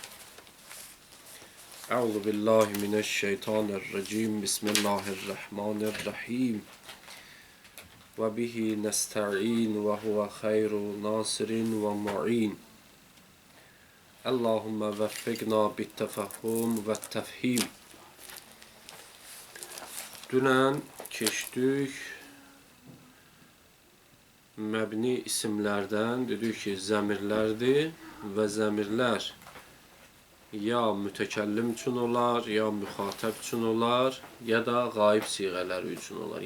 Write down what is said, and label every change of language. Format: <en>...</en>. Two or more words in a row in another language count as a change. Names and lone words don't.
<ar>أعوذ بالله من الشيطان الرجيم. بسم الله الرحمن الرحيم وبه نستعين وهو خير ناصر ومعين. اللهم وفقنا بالتفهم والتفهيم.</ar> <az>Dünən keçdik məbni isimlərdən, dedik ki, zəmirlərdir və zəmirlər ya mütəkəllim üçün olar, ya müxatəb üçün olar, ya da qaib siğələri üçün olar.</az>